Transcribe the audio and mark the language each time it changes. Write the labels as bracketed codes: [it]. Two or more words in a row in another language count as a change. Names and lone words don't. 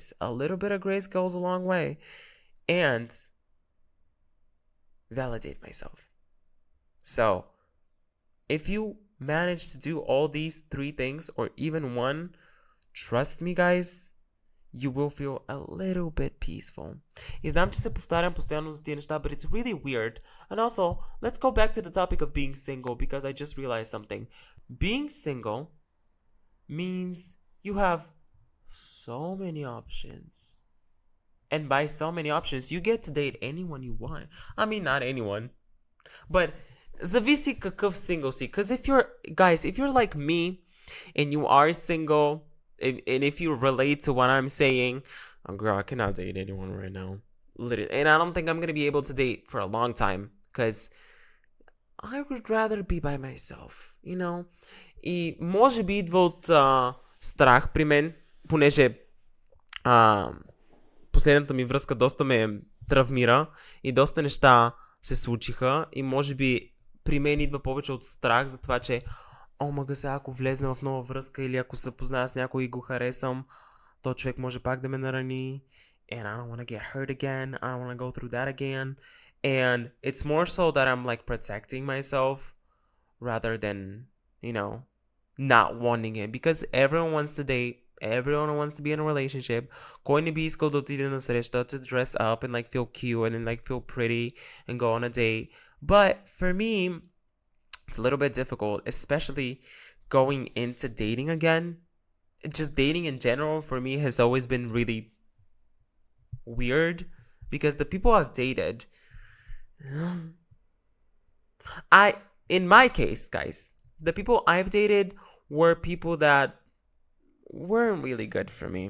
[en] A little bit of grace goes a long way, and validate myself. So, if you manage to do all these 3 things, or even one, trust me, guys, you will feel a little bit peaceful. [bg] И знам, че се повтарям постоянно за тия неща, [en] but it's really weird. And also, let's go back to the topic of being single, because I just realized something. Being single means you have so many options. And by so many options, you get to date anyone you want. I mean, not anyone, but [bg] зависи какъв single си. [en] Because if you're like me and you are single, and if you relate to what I'm saying, oh girl, I cannot date anyone right now. Literally. And I don't think I'm gonna be able to date for a long time, because I would rather be by myself, you know? [bg] И може би идва от страх при мен, понеже последната ми връзка доста ме травмира и доста неща се случиха, и може би при мен идва повече от страх за това, че мага сега, ако влезна в нова връзка или ако се запозная с някой и го харесам, то човек може пак да ме нарани, [en] and I don't want to get hurt again, I don't want to go through that again, and it's more so that I'm like protecting myself rather than, you know, not wanting it, because everyone wants to date, everyone wants to be in a relationship. [bg] Кой не би искал да отиде на среща, [en] to dress up and like feel cute and then like feel pretty and go on a date. But for me, it's a little bit difficult, especially going into dating again. Just dating in general for me has always been really weird, because the people I've dated, in my case, guys, the people I've dated were people that weren't really good for me.